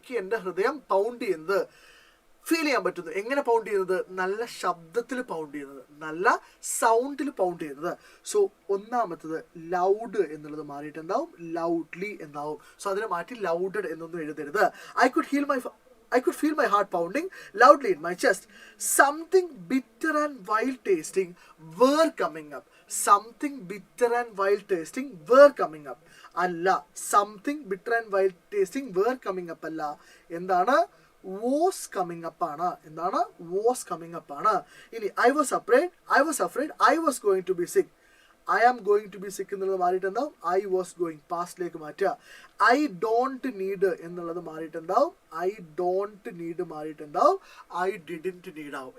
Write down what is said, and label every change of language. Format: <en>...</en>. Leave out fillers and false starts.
<ml>എനിക്ക് എൻ്റെ ഹൃദയം പൗണ്ട് ചെയ്യുന്നത്, ഫീൽ ചെയ്യാൻ പറ്റുന്നു. എങ്ങനെ പൗണ്ട് ചെയ്യുന്നത്? നല്ല ശബ്ദത്തിൽ പൗണ്ട് ചെയ്യുന്നത്, നല്ല സൗണ്ടിൽ പൗണ്ട് ചെയ്യുന്നത്. സോ ഒന്നാമത്തത് ലൗഡ് എന്നുള്ളത് മാറിയിട്ട് എന്താവും? ലൗഡ്ലി എന്നാവും. സോ അതിനെ മാറ്റി ലൗഡഡ് എന്നൊന്നും എഴുതരുത്.</ml> <en>I could feel my heart pounding loudly in my chest. Something bitter and wild tasting were coming up. Something bitter and wild tasting were coming up. അല്ല, something bitter and wild tasting were coming up അല്ല. എന്താണ്? was coming up ആണ്. എന്താണ്? was coming up ആണ്. ഇനി I was afraid I was going to be sick. I am going to be sick</en> <ml>എന്നുള്ളത് മാറിയിട്ട് എന്താവും?</ml> <en>I was going,</en> <ml>പാസ്റ്റിലേക്ക് മാറ്റുക.</ml> <en>I don't need</en> <ml>എന്നുള്ളത് മാറിയിട്ട് എന്താവും?</ml> <en>I don't need</en> <ml>മാറിയിട്ട് എന്താവും?</ml> <en>I didn't need ആവും.</en>